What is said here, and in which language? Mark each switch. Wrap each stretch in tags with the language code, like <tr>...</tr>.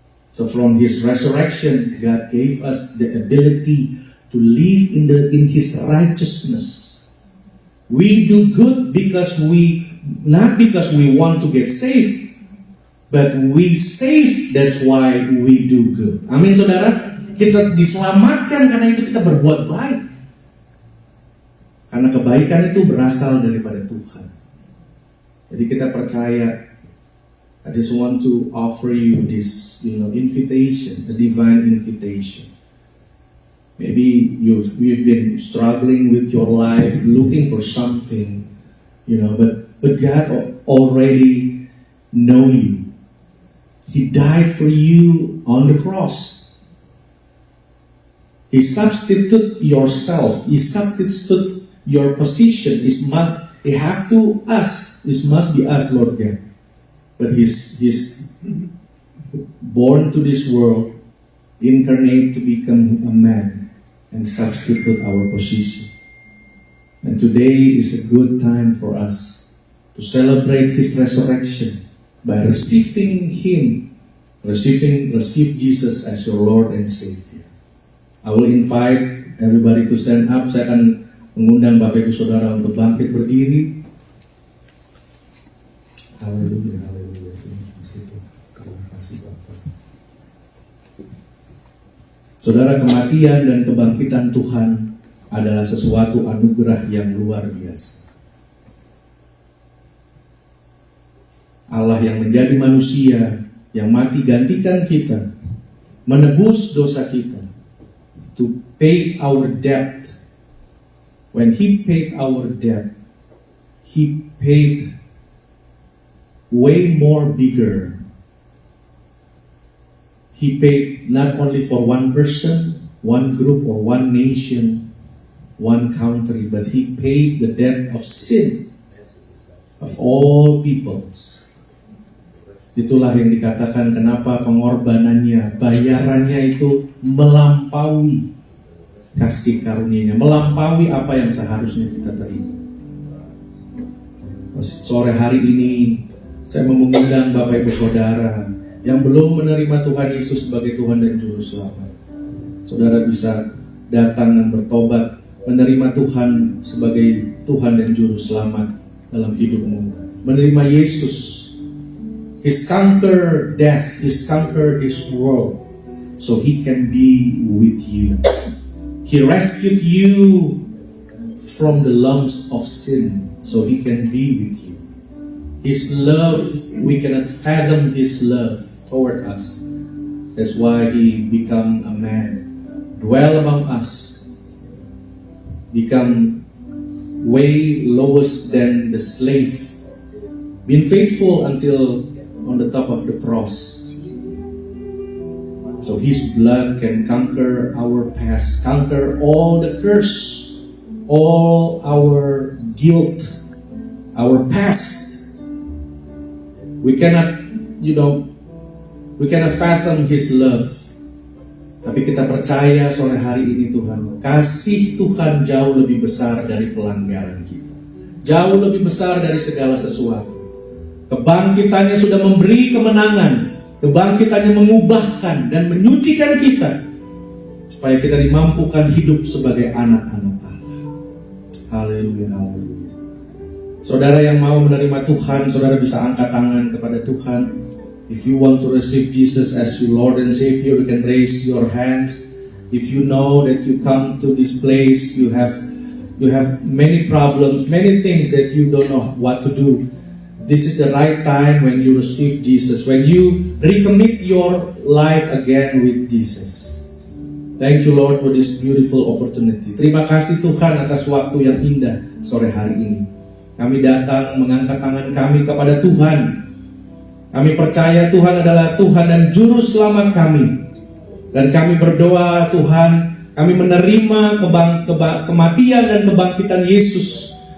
<en>So from His resurrection, God gave us the ability to live in His righteousness. We do good not because we want to get saved, but we saved, that's why we do good.</en> <id>Amin saudara. Kita diselamatkan karena itu kita berbuat baik. Karena kebaikan itu berasal daripada Tuhan. Jadi kita percaya.</id> <en>I just want to offer you this, invitation, a divine invitation. Maybe you've been struggling with your life, looking for something, but God already know you. He died for you on the cross. He substituted yourself. He substituted your position. It must be us, Lord God. But He's born to this world incarnate to become a man and substitute our position. And today is a good time for us to celebrate His resurrection by receiving receive Jesus as your Lord and Savior. I will invite everybody to stand up.</en> <id>Saya akan mengundang Bapak Ibu Saudara untuk bangkit berdiri. Haleluya, haleluya. Terima kasih Tuhan. Terima kasih Bapak. Saudara, kematian dan kebangkitan Tuhan adalah sesuatu anugerah yang luar biasa. Allah yang menjadi manusia, yang mati gantikan kita, menebus dosa kita,</id> <en>to pay our debt. When He paid our debt, He paid way more bigger. He paid not only for one person, one group, or one nation, one country, but He paid the debt of sin of all peoples.</en> <id>Itulah yang dikatakan kenapa pengorbanannya, bayarannya itu melampaui kasih karunia-Nya, melampaui apa yang seharusnya kita terima. Sore hari ini saya mau mengundang Bapak Ibu Saudara yang belum menerima Tuhan Yesus sebagai Tuhan dan Juru Selamat. Saudara bisa datang dan bertobat, menerima Tuhan sebagai Tuhan dan Juru Selamat dalam hidupmu. Menerima Yesus.</id> <en>He's conquered death, He's conquered this world, so He can be with you. He rescued you from the lumps of sin, so He can be with you. His love, we cannot fathom His love toward us. That's why He become a man, dwell among us, become way lowest than the slave, been faithful until on the top of the cross. So His blood can conquer our past, conquer all the curse, all our guilt, our past. We cannot, we cannot fathom His love.</en> <id>Tapi kita percaya sore hari ini Tuhan, kasih Tuhan jauh lebih besar dari pelanggaran kita, jauh lebih besar dari segala sesuatu. Kebangkitannya sudah memberi kemenangan, kebangkitannya mengubahkan dan menyucikan kita, supaya kita dimampukan hidup sebagai anak-anak Allah. Haleluya, haleluya. Saudara yang mau menerima Tuhan, saudara bisa angkat tangan kepada Tuhan.</id> <en>If you want to receive Jesus as your Lord and Savior, you can raise your hands. If you know that you come to this place, you have many problems, many things that you don't know what to do. This is the right time when you receive Jesus, when you recommit your life again with Jesus. Thank you Lord for this beautiful opportunity.</en> <id>Terima kasih Tuhan atas waktu yang indah sore hari ini. Kami datang mengangkat tangan kami kepada Tuhan. Kami percaya Tuhan adalah Tuhan dan Juru Selamat kami. Dan kami berdoa Tuhan, kami menerima kematian dan kebangkitan Yesus.</id>